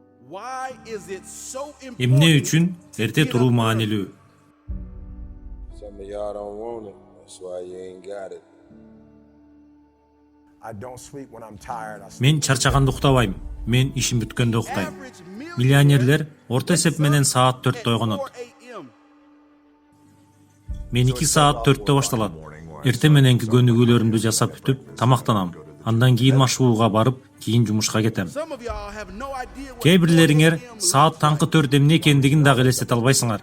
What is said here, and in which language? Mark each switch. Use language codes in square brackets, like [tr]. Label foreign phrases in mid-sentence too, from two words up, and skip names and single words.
[ky] Эмне үчүн эрте туруу маанилүү? [en] Some of y'all don't want it. That's why you ain't got it. I don't sleep when I'm tired. [ky] Мен чарчаганда уктабайм. Мен ишим бүткөндө уктайм. Миллионерлер орто эсеп менен саат 4-тө ойгонот. Мен 2 саат 4-тө башталат. Эрте мененки көнүгүүлөрүмдү жасап бүтүп, тамактанам. Андан кийин машыгууга барып, кийин жумушка кетем. Кээ бирлериңер саат таңкы 4 эмне экендигин дагы элестете албайсыңар.